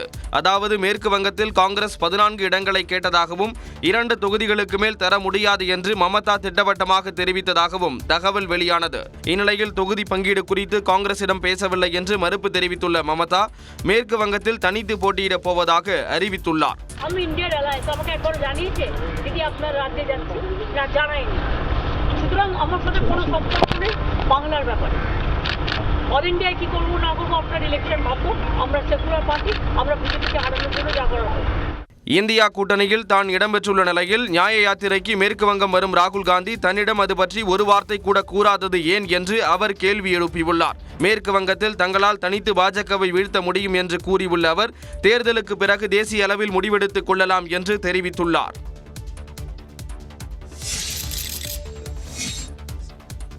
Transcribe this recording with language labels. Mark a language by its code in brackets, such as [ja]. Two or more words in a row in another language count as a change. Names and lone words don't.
[ta] அதாவது மேற்கு வங்கத்தில் காங்கிரஸ் 14 இடங்களை கேட்டதாகவும் 2 தொகுதிகளுக்கு மேல் தர முடியாது என்று மமதா திட்டவட்டமாக தெரிவித்ததாகவும் தகவல் வெளியானது. இந்நிலையில் தொகுதி பங்கீடு குறித்து காங்கிரசிடம் பேசவில்லை என்று மறுப்பு தெரிவித்துள்ள மமதா மேற்கு வங்கத்தில் தனித்து போட்டியிடப் போவதாக அறிவித்துள்ளார். [bn] বাংলার ব্যাপার অল ইন্ডিয়ায় কি করবো না করবো আপনার ইলেকশন ভাববো আমরা [en] secular party [bn] আমরা বিজেপিকে হারানোর জন্য যা করার হবে. [ta] இந்தியா கூட்டணியில் தான் இடம்பெற்றுள்ள நிலையில் நியாய யாத்திரைக்கு மேற்கு வங்கம் வரும் ராகுல் காந்தி தன்னிடம் அது பற்றி ஒரு வார்த்தை கூட கூறாதது ஏன் என்று அவர் கேள்வி எழுப்பியுள்ளார். மேற்கு வங்கத்தில் தங்களால் தனித்து பாஜகவை வீழ்த்த முடியும் என்று கூறியுள்ள அவர் தேர்தலுக்கு பிறகு தேசிய அளவில் முடிவெடுத்துக் கொள்ளலாம் என்று தெரிவித்துள்ளார்.